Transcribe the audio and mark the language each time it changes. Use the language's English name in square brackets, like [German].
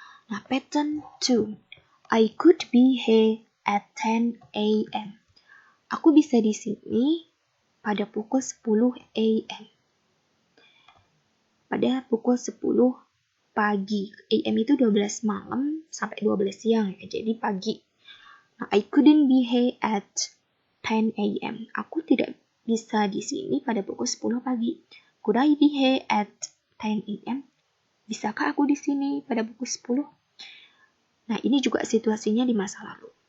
[English] Nah, pattern 2. I could be here at 10 a.m. [Indonesian] Aku bisa di sini pada pukul 10 a.m. Pada pukul 10 pagi. AM itu 12 malam sampai 12 siang ya, jadi pagi. [English] Nah, I couldn't be here at 10 a.m. [Indonesian] Aku tidak bisa di sini pada pukul 10 pagi. [English] Could I be here at 10 a.m.? [Indonesian] Bisakah aku di sini pada pukul 10? Nah, ini juga situasinya di masa lalu.